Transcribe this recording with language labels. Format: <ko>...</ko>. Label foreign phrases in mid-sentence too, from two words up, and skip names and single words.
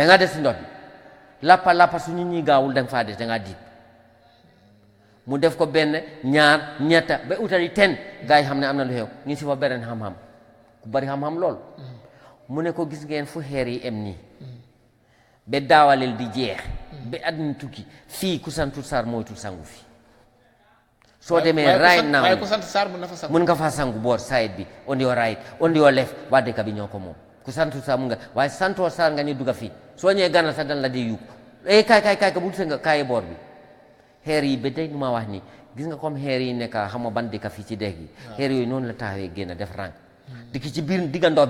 <wo>da nga des ci ndox bi lappa su ñu ñi gaawul da nga faa des da ngaa diit mu def ko benn ñaar ñetta ba utali ten gars yi xam ne am na lu xew ñu si fa beneen xam-xam ku bari xam-xam lool mu ne ko gis ngeen fu xeer yi em nii ba daawaleel di jeex ba àddina tukki fii ku santu Saar moytul sangu fi soo demee</wo> <en>right now</en> <wo>waaye ku sant Saar mun na fa sangu mun nga faa sangu boor side bi</wo> <en>on your right on your left</en> <wo>waa dëkk bi ñoo ko moom ku santu Saar mun nga waaye santoo Saar nga ñu dugga fii soo ñëwee gànnal sax dan la di yuuk kaay ka bul nga kaayi boor bi xeer yi ba tey nu ma wax nii gis nga comme xeer yi nekk xam nga ban dëkk fii ci dex gi xeer yooyu noonu la taxawee génn def rang dikki ci biir digga ndox</wo>